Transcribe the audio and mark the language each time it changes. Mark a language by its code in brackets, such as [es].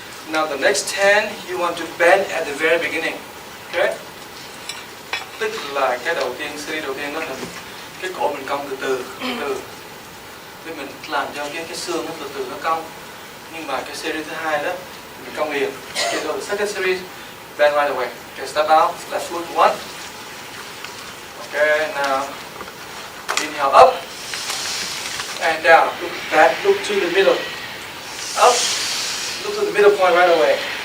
[en] Now the next 10 you want to bend at the very beginning. Okay? [vi] Tức là cái đầu tiên, series đầu tiên đó là cái cổ mình cong từ từ. Để mình làm cho cái xương nó từ từ nó cong. Nhưng mà cái series thứ hai đó mình cong liền. [en] Okay, so the second series, bend right away. Okay, step out, left foot, 1. Okay, now inhale up and down. Look back, look to the middle. Up, look to the middle point right away.